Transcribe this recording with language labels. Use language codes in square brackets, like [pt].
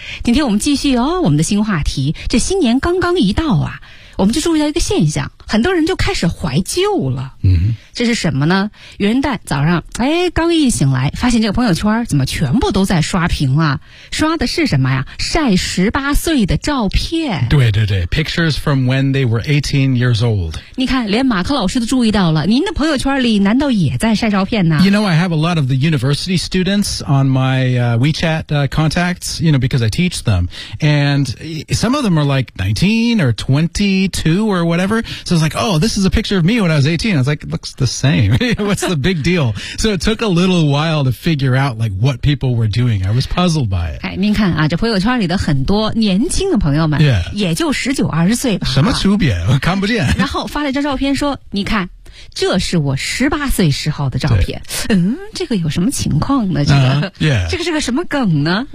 [zh] 今天我们继续哦，我们的新话题，这新年刚刚一到啊，我们就注意到一个现象，很多人就开始怀旧了、 mm-hmm. 这是什么呢？元旦早上哎，刚一醒来发现这个朋友圈怎么全部都在刷屏啊，刷的是什么呀？晒18岁的照片。对对对， [en] Pictures from when they were 18 years old。 [zh] 你看连马克老师都注意到了，您的朋友圈里难道也在晒照片呢？ [en] You know, I have a lot of the university students on my WeChat contacts, you know, because I teach them, and some of them are like 19 or 22 or whatever, so it's like, oh, this is a picture of me when I was 18. I was like, looks the same. What's the big deal? So it took a little while to figure out like what people were doing. I was puzzled by it. [zh] 哎，您看啊，这朋友圈里的很多年轻的朋友们、 yeah. 也就19-20岁吧，什么区别我看不见，然后发了一张照片说，你看这是我18岁时候的照片。嗯，这个有什么情况呢？这个、 yeah. 这个是个什么梗呢？